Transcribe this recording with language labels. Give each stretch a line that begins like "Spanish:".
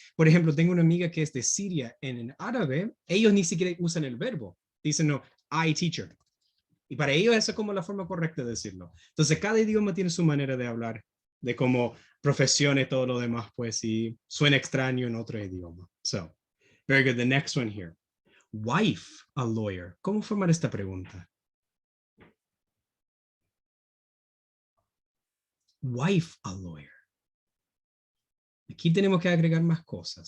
Spanish: Por ejemplo, tengo una amiga que es de Siria. En árabe, ellos ni siquiera usan el verbo. Dicen, no,
English: I teacher.
Spanish: Y para ellos esa es como la forma correcta de decirlo. Entonces, cada idioma tiene su manera de hablar, de cómo profesión y todo lo demás, pues, si suena extraño en otro idioma.
English: So, very good. The next one here. Wife, a lawyer.
Spanish: ¿Cómo formar esta pregunta?
English: Wife, a lawyer.
Spanish: Aquí tenemos que agregar más cosas.